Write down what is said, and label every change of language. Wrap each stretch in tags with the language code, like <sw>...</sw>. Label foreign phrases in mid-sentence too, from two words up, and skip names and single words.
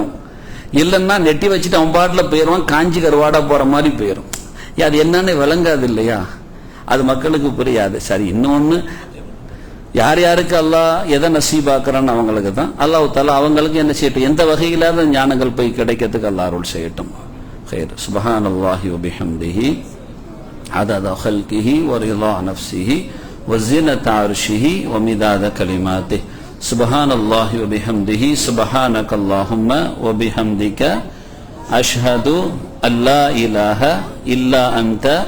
<ta>இல்லைன்னா நெட்டி வச்சுட்டு அவன் பாட்டுல போயிடுவான், காஞ்சி கருவாடா போற மாதிரி போயிடும். அது என்னன்னு விளங்காது இல்லையா? அது மக்களுக்கு புரியாது. சரி, இன்னொன்னு, யார் யாருக்கு அல்லாஹ் எதை நசீபாக்குறான்னு அவங்களுக்கு தான்</ta> <ar>الله تعالى</ar> <ta>அவங்களுக்கு என்ன செய்யட்டும், எந்த வகையிலாத ஞானங்கள் போய் கிடைக்கிறதுக்கு அல்லாஹ் அருள் செய்யட்டும்.</ta> <ar>خير سبحان الله وبحمده عدد خلقه ورضا نفسه وزنة عرشه ومداد كلماته سبحان الله وبحمده سبحانك اللهم وبحمدك أشهد أن لا إله إلا أنت</ar>